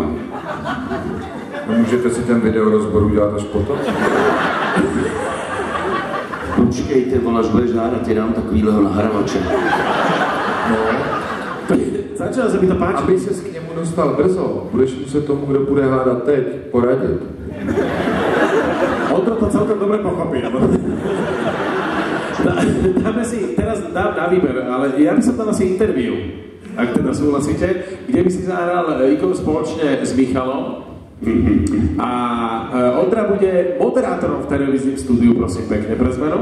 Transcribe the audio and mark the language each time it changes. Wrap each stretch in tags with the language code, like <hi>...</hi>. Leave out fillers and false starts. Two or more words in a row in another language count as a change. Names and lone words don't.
<cs>Můžete si ten video rozboru dělat až potom? Počkej, ty vole, až budeš hádat, dám takovýhleho nahravače. No.</cs> <sk>začalo sa mi to páčiť.</sk> <cs>Aby ses k němu dostal brzo, budeš muset tomu, kdo bude hádat teď, poradit.</cs> <sk>On to celkom dobre pochopil. Dáme si, teraz dám na výber, ale ja by som dal asi interview, ak teda súhlasíte, kde by si zahral Igor spoločne s Michalom. A Ondra bude moderátorom v televíznym štúdiu, prosím pekne, pre zmenu.</sk>